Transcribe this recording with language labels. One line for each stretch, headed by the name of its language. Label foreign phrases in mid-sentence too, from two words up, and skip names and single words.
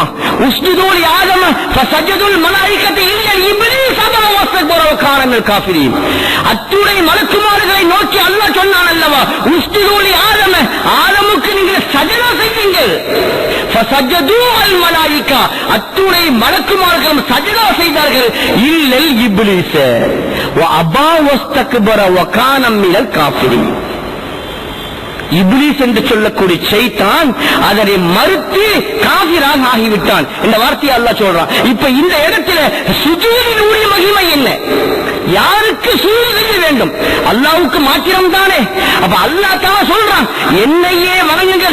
Arabic: اسجدوا لآدم فسجدوا الملائكة إلا إبليس أبى واستكبر وكان من الكافرين.
Tamil: அத்துணை மலக்குமார்களை நோக்கி அல்லாஹ் சொன்னான் அல்லவா,
Arabic: اسجدوا لآدم,
Tamil: ஆதமுக்கு நீங்கள் சஜதா செய்யுங்கள்.
Arabic: فسجد الملائكة,
Tamil: அத்துணை மலக்குமார்களும் சஜதா செய்தார்கள்.
Arabic: إلا إبليس, وأبى واستكبر وكان من الكافرين.
Tamil: இப்லீஸ் என்று சொல்லக்கூடிய ஷைத்தான் அதனை மறுத்து காஃபிராக ஆகிவிட்டான். இந்த வார்த்தையை அல்லாஹ் சொல்றான். இப்ப இந்த இடத்துல சுஜூதினுடைய மகிமை என்ன? யாருக்கு சுஜூத் செய்ய வேண்டும்? அல்லாஹ்வுக்கு மாத்திரம் தானே. அப்ப அல்லாஹ் தான் சொல்றான், என்னையே வணங்குங்கள்.